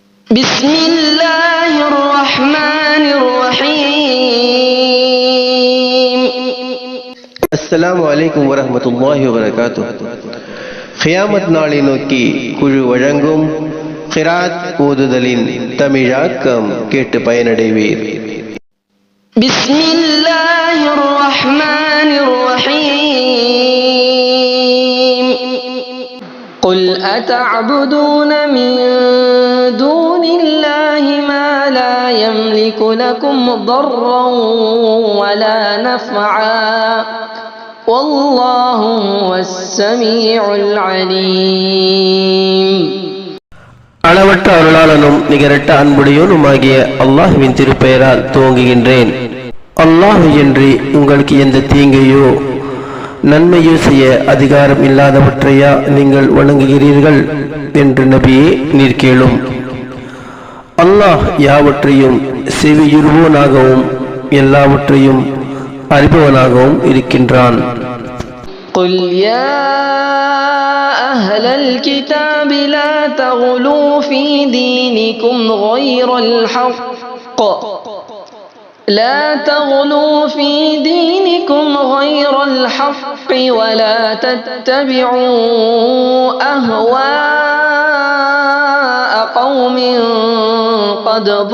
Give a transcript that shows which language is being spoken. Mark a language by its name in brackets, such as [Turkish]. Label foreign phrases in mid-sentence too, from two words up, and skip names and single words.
[Arabic] بسم الله الرحمن الرحيم. السلام عليكم ورحمة الله وبركاته. [Tamil] கியாமத் நாளை நோக்கி குழு வழங்கும் கிராத் ஓதுதலின் தமிழாக்கம் கேட்டு பயனடைவீர். [Arabic] بسم الله الرحمن الرحيم. قل أتعبدون من دون الله ما لا يملك لكم ضرا ولا نفعا والله هو السميع العليم. [Tamil] அளவற்ற அருளாளனும் நிகரற்ற அன்புடையோனுமாகிய அல்லாஹ்வின் திருப்பெயரால் துவங்குகின்றேன். அல்லாஹ் என்று உங்களுக்கு எந்த தீங்கையோ நன்மையோ செய்ய அதிகாரம் இல்லாதவற்றையா நீங்கள் வணங்குகிறீர்கள் என்று நபியே நீர் கேளும். அல்லாஹ் யாவற்றையும் செவியுறுவோனாகவும் எல்லாவற்றையும் அறிபவனாகவும் இருக்கின்றான். [Arabic] قل يا أهل الكتاب لا تغلوا في دينكم غير الحق ولا تتبعوا أهواء قوم قد